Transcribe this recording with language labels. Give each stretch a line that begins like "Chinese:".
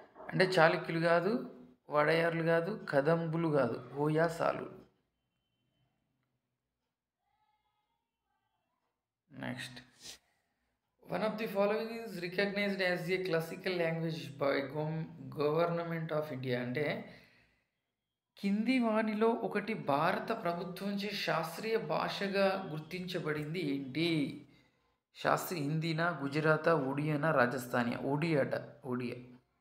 Telugu: అంటే చాళుక్యులు కాదు, వడయార్లు కాదు, కదంబులు కాదు, హోయసాలులు.
English: Next, one of the following is recognized as a classical language by government of India.
Telugu: అంటే కింది వానిలో ఒకటి భారత ప్రభుత్వంచే శాస్త్రీయ భాషగా గుర్తించబడింది ఏంటి? శాస్త్రీయ హిందీనా, గుజరాతా, ఒడియానా, రాజస్థానియా? ఒడియా.